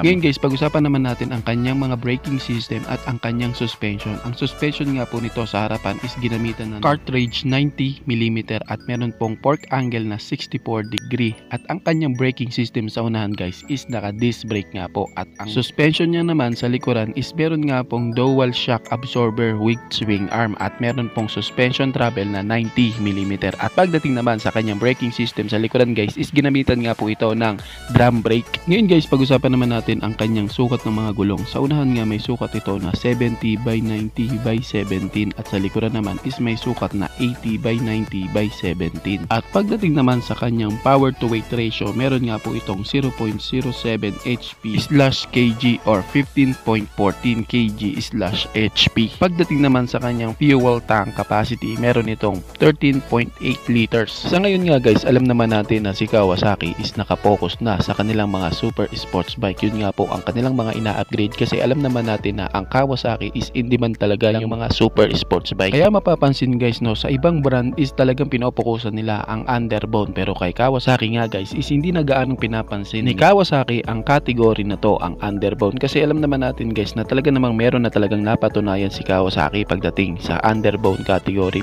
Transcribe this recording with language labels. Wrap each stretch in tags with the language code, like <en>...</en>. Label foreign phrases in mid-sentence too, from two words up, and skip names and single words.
<tl>Ngayon guys, pag-usapan naman natin ang kanyang mga</tl> <en>braking system</en> <tl>at ang kanyang suspension. Ang suspension nga po nito sa harapan is ginamitan ng cartridge 90mm at meron pong</tl> <en>fork angle</en> <tl>na 64 degree, at ang kanyang</tl> <en>braking system</en> <tl>sa unahan guys is naka</tl> <en>disc brake</en> <tl>nga po, at ang suspension niya naman sa likuran is meron nga pong</tl> <en>dual shock absorber with swing arm</en> <tl>at meron pong</tl> <en>suspension travel</en> <tl>na 90mm. At pagdating naman sa kanyang</tl> <en>braking system</en> <tl>sa likuran guys is ginamitan nga po ito ng</tl> <en>drum brake.</en> <tl>Ngayon guys, pag-usapan naman natin ang kanyang sukat ng mga gulong. Sa unahan nga may sukat ito na 70 by 90 by 17 at sa likuran naman is may sukat na 80 by 90 by 17. At pagdating naman sa kanyang</tl> <en>power to weight ratio,</en> <tl>meron nga po itong 0.07 HP/kg or 15.14 kg/HP. Pagdating naman sa kanyang</tl> <en>fuel tank capacity,</en> <tl>meron itong 13.8 liters. Sa ngayon nga guys, alam naman natin na si Kawasaki is nakapokus na sa kanilang mga</tl> <en>super sports bike.</en> <tl>Yun nga po ang kanilang mga ina-upgrade, kasi alam naman natin na ang Kawasaki is</tl> <en>in demand</en> <tl>talaga yung mga</tl> <en>super sports bike.</en> <tl>Kaya mapapansin guys, no, sa ibang brand is talagang pinopokusan nila ang underbone, pero kay Kawasaki nga guys is hindi na gaanong pinapansin ni Kawasaki ang category na to, ang underbone, kasi alam naman natin guys na talaga namang meron na talagang napatunayan si Kawasaki pagdating sa</tl> <en>underbone category.</en>